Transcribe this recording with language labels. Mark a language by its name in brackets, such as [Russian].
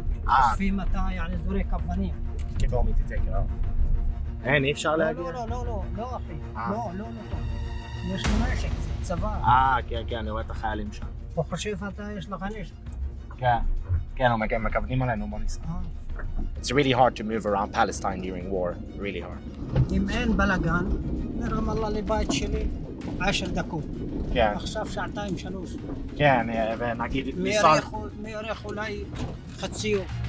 [Hebrew] חושבים אתה, יעני, זורק אבנים. כדור מתתקר. אין, אי אפשר להגיע? לא אחי, לא טוב. יש לי נשק, זה צבא. כן, אני רואה את החיילים שם. הוא חושב אתה יש לך נשק. כן, מכוונים עלינו, בוא ניסע. [English] It's really hard to move around Palestine during war, really hard. [Hebrew] אם אין בלגן, מרמאללה לבית שלי 10 דקות. כן. עכשיו 2-3. כן, ונגיד... מירך אולי חצי יום.